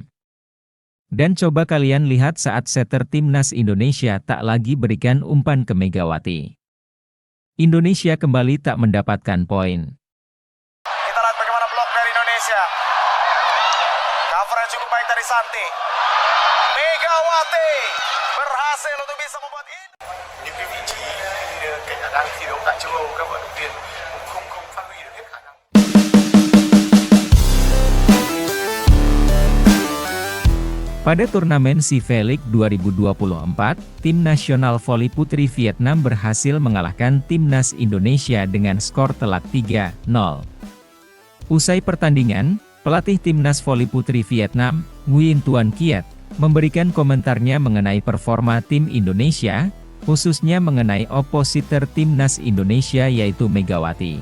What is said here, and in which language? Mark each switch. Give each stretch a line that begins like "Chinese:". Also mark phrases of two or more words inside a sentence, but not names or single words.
Indonesian: Dan coba kalian lihat saat setter Timnas Indonesia tak lagi berikan umpan ke Megawati. Indonesia kembali tak mendapatkan poin. Kita lihat bagaimana blok dari Indonesia. Cover yang cukup baik dari Santi. Megawati berhasil untuk bisa membuat ini.
Vietnamese: Những cái vị trí kể cả đang thi đấu tại châu Âu, các vận động viên cũng không phát huy được hết khả năng.
Indonesian: Pada turnamen CIVE League 2024, tim nasional voli putri Vietnam berhasil mengalahkan timnas Indonesia dengan skor telak 3-0. Usai pertandingan, pelatih timnas voli putri Vietnam, Nguyen Tuan Kiat, memberikan komentarnya mengenai performa tim Indonesia, khususnya mengenai opositor timnas Indonesia yaitu Megawati.